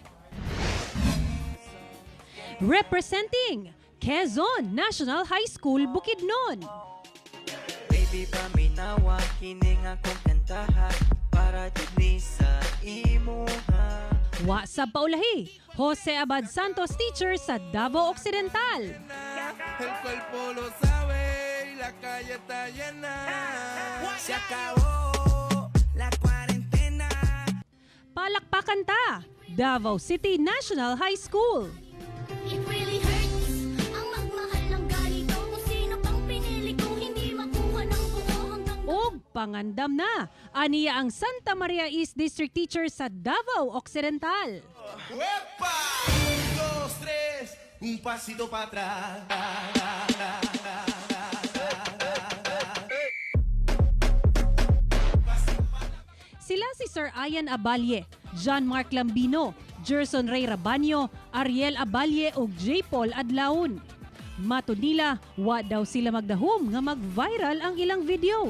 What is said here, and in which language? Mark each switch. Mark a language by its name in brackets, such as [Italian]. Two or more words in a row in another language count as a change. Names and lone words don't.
[English] Representing Quezon National High School, Bukidnon. [Cebuano] Baby, paminawa, kining akong kantahan para dili sa imuha. Wa sa paulahi, Jose Abad Santos teacher sa Davao Occidental. [Spanish] El cuerpo lo sabe, la calle está llena. Se acabó la cuarentena. [Cebuano] Palakpakan ta, Davao City National High School. [English] It really hurts [Filipino] ang magmahal ng ganito. Kung sino pang pinili kong hindi makuha ng buo hanggang [Cebuano] Og pangandam na, aniya ang Santa Maria East District teacher sa Davao Occidental. [Spanish] ¡Uepa! 1, 2, 3, un pasito para atrás. [Cebuano] Sila si Sir Ian Abalye, John Mark Lambino, Gerson Ray Rabanyo, Ariel Abalye ug J. Paul Adlaon. Matud nila, wa daw sila magdahom nga mag-viral ang ilang video.